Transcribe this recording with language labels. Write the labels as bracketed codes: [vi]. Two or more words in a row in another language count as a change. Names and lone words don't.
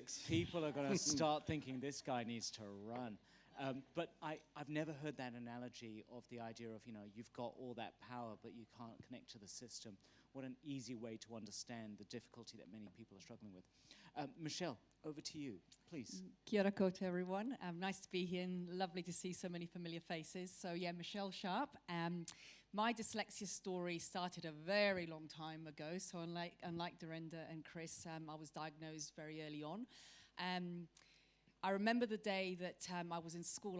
[en] People are going to start thinking this guy needs to run. But I've never heard that analogy of the idea of, you've got all that power, but you can't connect to the system. What an easy way to understand the difficulty that many people are struggling with. Michelle, over to you, please. [mi] Kia ora koutou, [en] everyone. Nice to be here and lovely to see so many familiar faces. So yeah, Michelle Sharp. My dyslexia story started a very long time ago. So unlike Dorinda and Chris, I was diagnosed very early on. I remember the day that I was in school.